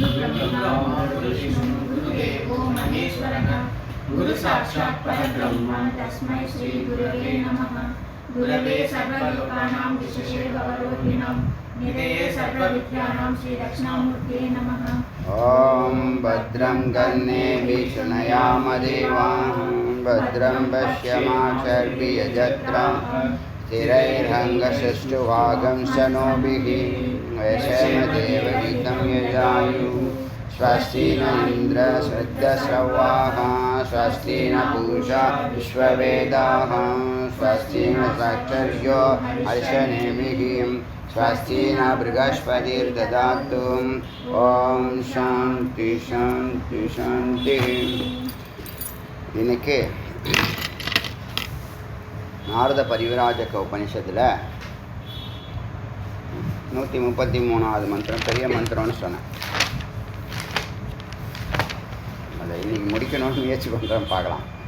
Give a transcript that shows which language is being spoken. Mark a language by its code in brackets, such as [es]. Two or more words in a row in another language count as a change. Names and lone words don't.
[sa] गुरु साक्षात् परब्रह्म तस्मै श्री गुरवे नमः. गुरवे सर्वलोकानां विशेषे भवरोगिणाम् निधये सर्वविद्यानां श्री दक्षिणामूर्तये नमः. ॐ भद्रं कर्णेभिः शृणुयाम देवाः भद्रं पश्यमाक्षर्भियजत्रां स्थिरैरङ्गसृष्टुभागं शनोभिः वैषमदेवहितं यजायुः स्वस्ति न इन्द्रश्रद्धश्रवाः स्वस्ति न पूषा विश्ववेदाः स्वस्ति न साक्षर्यो हर्षनेमिः स्वस्ति न बृहस्पतिर्ददातु. ओम शांति शांति शांति. [ta] இன்னைக்கு நாரத பரிவிராஜக உபனிஷத்தில் 133வது மந்திரம் பெரிய மந்திரம்னு சொன்னேன். அதை இன்னைக்கு முடிக்கணும்னு முயற்சி பண்ணுறோம், பார்க்கலாம்.